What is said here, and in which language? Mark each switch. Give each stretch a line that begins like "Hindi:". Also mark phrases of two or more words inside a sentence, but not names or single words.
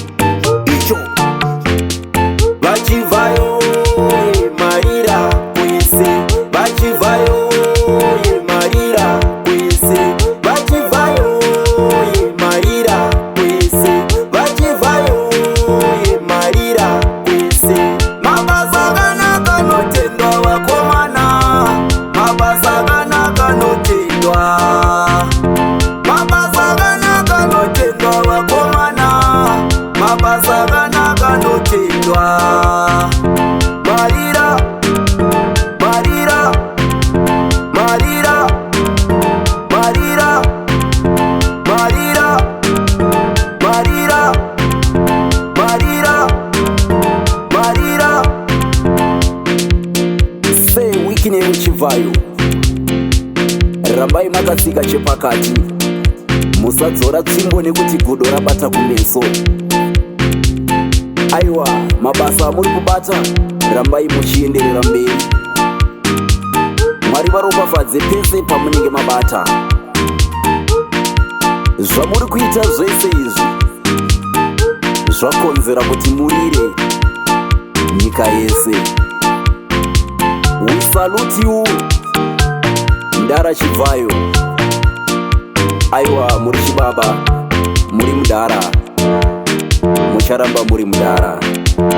Shona: Chivhayo marira kwese Chivhayo marira kwese Chivhayo marira kwese Chivhayo marira kwese mabasa kanaka notendwa vakomana mabasa kanaka notendwa mabasa kanaka notendwa vakomana mabasa kanaka notendwa marira marira marira marira marira marira marira marira se Wicknell Chivhayo rambai makatsika chepakati musadzora tsvimbo nekuti godo rabata kumeso aiwa mabasa amuri kubata rambai muchienderera mberi mwari varopafadze pese pamunenge mabata zvamuri kuita zvese izvi zvakonzera kuti murire nyika yese.
English: We salute you Mdara Chivhayo.
Shona: Aiwa muri chibaba muri Mdara mucharamba muri Mdara.